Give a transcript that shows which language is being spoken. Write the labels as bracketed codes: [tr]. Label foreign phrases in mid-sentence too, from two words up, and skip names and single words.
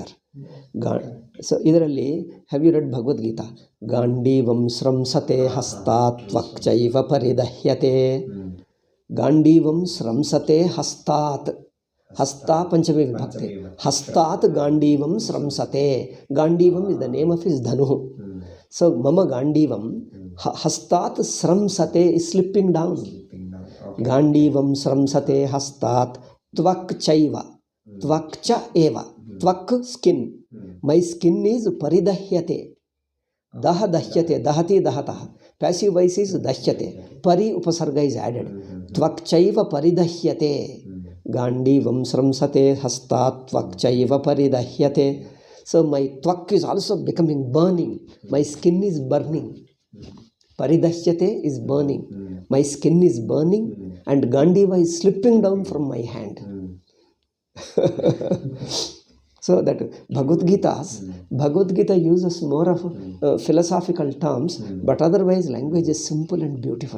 [en] So ಇದರಲ್ಲಿ have you read Bhagavad Gita? [sa] ಗಾಂಡೀವಂ ಸ್ರಂಸತೆ ಹಸ್ತಾತ್ ತ್ವಕ್ಚೈವ ಪರಿದಹ್ಯತೆ. ಗಾಂಡೀವಂ ಸ್ರಂಸತೆ ಹಸ್ತಾತ್, ಹಸ್ತ ಪಂಚಮಿ ವಿಭಕ್ತಿ, ಹಸ್ತಾತ್ ಗಾಂಡೀವಂ ಸ್ರಂಸತೆ. [en] ಗಾಂಡೀವಂ is the name of his dhanu. So mama ಗಾಂಡೀವಂ, [sa] ಹಸ್ತಾತ್ ಸ್ರಂಸತೆ [en] is slipping down. [sa] ಗಾಂಡೀವಂ ಸ್ರಂಸತೆ ಹಸ್ತಾತ್ ತ್ವಕ್ಚೈವ, ತ್ವಕ್ಚ ಏವ, ತ್ವಕ್ [en] skin, my skin is [sa] ಪರಿದಹ್ಯತೆ. ದಹ ದಹ್ಯತೆ, ದಹತಿ ದಹತಃ, [en] passive voice is [sa] ದಹ್ಯತೆ, ಪರಿ ಉಪಸರ್ಗ [en] is added. [sa] ತ್ವಕ್ಚೈವ ಪರಿದಹ್ಯತೆ. ಗಾಂಡೀವಂ ಸ್ರಂಸತೆ ಹಸ್ತಾತ್ ತ್ವಕ್ಚೈವ ಪರಿದಹ್ಯತೆ. [en] so my ತ್ವಕ್ is also becoming burning, my skin is burning. Paridashyate is burning, my skin is burning, and Gandiva is slipping down from my hand. So that Bhagavad Gita uses more of philosophical terms, but otherwise language is simple and beautiful.